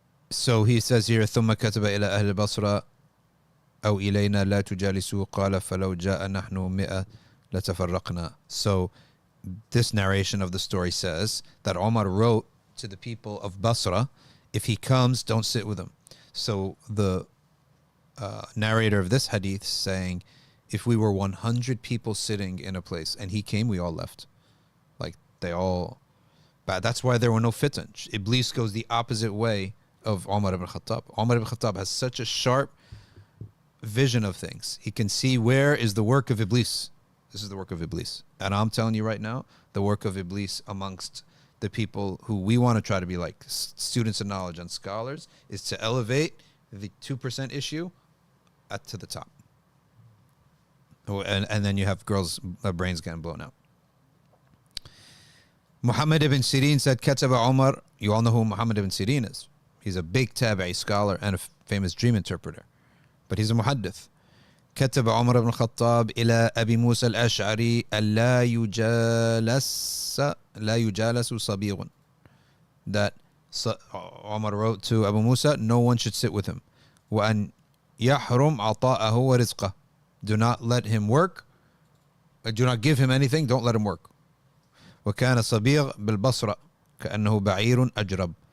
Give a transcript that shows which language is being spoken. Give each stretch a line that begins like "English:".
English: So he says here,
Arabic: ثم كتب إلى أهل البصرة أو إلينا لا تجالسوا قال فلو جاء نحن 100 لتفرقنا.
English: So this narration of the story says that Umar wrote to the people of Basra, if he comes, don't sit with him. So the narrator of this hadith saying, if we were 100 people sitting in a place and he came, we all left. Like they all... But that's why there were no fitan. Iblis goes the opposite way of Umar Ibn Al Khataab. Umar Ibn Al Khataab has such a sharp vision of things. He can see where is the work of Iblis. This is the work of Iblis. And I'm telling you right now, the work of Iblis amongst the people who we want to try to be like students of knowledge and scholars is to elevate the 2% issue to the top. And then you have girls' brains getting blown out. Muhammad ibn Sireen said,
Arabic: Kataba Umar.
English: You all know who Muhammad ibn Sireen is. He's a big Tabi'i scholar and a famous dream interpreter. But he's a muhaddith.
Arabic: كتب عمر بن الخطاب إلى أبي موسى الأشعري ألا يجالس صبيغ.
English: That Umar wrote to Abu Musa, no one should sit with him.
Arabic: وأن يحرم عطاءه ورزقه.
English: Do not let him work Do not give him anything. Don't let him work.
Arabic: وكان صبيغ بالبصرة كأنه بعير أجرب.